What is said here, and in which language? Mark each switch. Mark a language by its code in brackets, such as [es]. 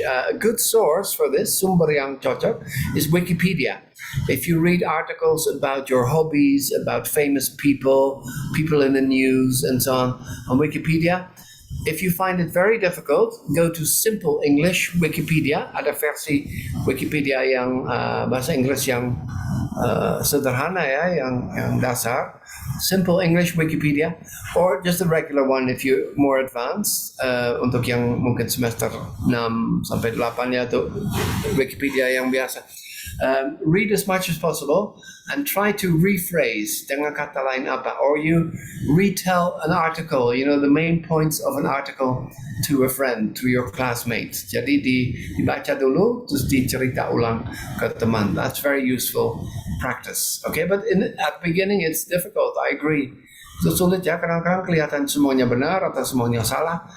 [en] A good source for this, sumber yang cocok, is Wikipedia. If you read articles about your hobbies, about famous people in the news, and so on Wikipedia, if you find it very difficult, go to Simple English Wikipedia. [id] Ada versi Wikipedia yang bahasa Inggris yang sederhana ya, yang dasar. [en] Simple English Wikipedia, or just a regular one if you're more advanced. [id] Untuk yang mungkin semester 6 sampai 8 ya, tuh Wikipedia yang biasa. [en] Read as much as possible and try to rephrase dengan kata lain apa, or you retell an article, the main points of an article to a friend, to your classmates. [id] Jadi dibaca dulu terus dicerita ulang ke teman. [en] That's very useful practice. Okay, but at the beginning it's difficult. I agree. [id] Itu sulit ya, kadang-kadang kelihatan semuanya benar atau semuanya salah.